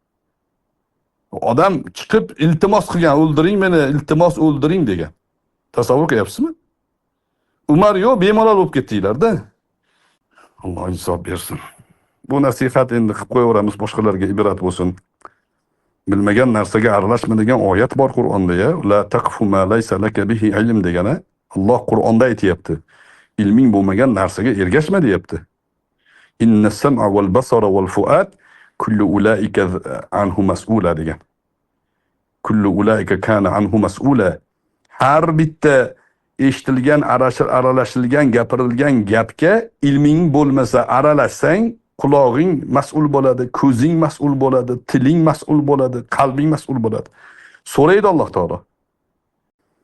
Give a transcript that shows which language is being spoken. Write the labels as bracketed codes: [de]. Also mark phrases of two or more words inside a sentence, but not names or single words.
[uz] Odam chiqib iltimos qilgan, o'ldiring meni, iltimos o'ldiring degan. Tasavvur qilyapsizmi? Umar yo'q, bemalol bo'lib ketdinglar-da. Alloh hisob bersin. Bu nasihat endi qilib qo'yaveramiz, boshqalarga ibrat bo'lsin. Bilmagan narsaga aralashma degan oyat bor Qur'onda ya. [ar] لا تقف ما ليس لك به علم degani. [uz] Alloh Qur'onda aytayapti. Ilming bo'lmagan narsaga ergashma deyapti. [ar] إن السمع والبصر والفؤاد كل أولئك عنه مسؤولا degan. كل أولئك كان عنه مسؤولا. [uz] Har bitta eshitilgan, aralashilgan, gapirilgan gapga ilming bo'lmasa aralashsang, qulog'ing mas'ul bo'ladi, ko'zing mas'ul bo'ladi, tiling mas'ul bo'ladi, qalbing mas'ul bo'ladi. So'raydi Alloh taolo.